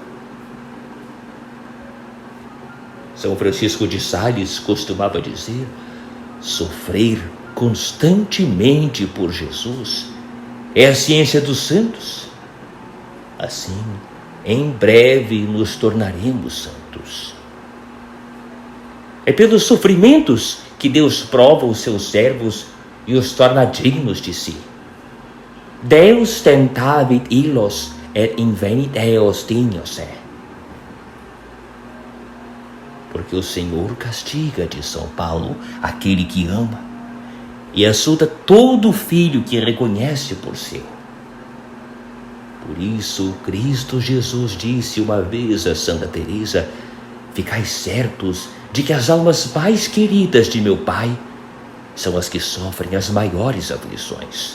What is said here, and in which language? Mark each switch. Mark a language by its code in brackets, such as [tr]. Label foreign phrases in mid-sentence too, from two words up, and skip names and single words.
[pt] São Francisco de Sales costumava dizer: sofrer constantemente por Jesus é a ciência dos santos. Assim, em breve nos tornaremos santos. É pelos sofrimentos que Deus prova os seus servos e os torna dignos de si. [la] Deus tentavit illos et invenit eos dignos é. [pt] Porque o Senhor castiga, diz São Paulo, aquele que ama, e açoita todo filho que reconhece por seu. Por isso, Cristo Jesus disse uma vez a Santa Teresa: ficai certos de que as almas mais queridas de meu Pai são as que sofrem as maiores aflições.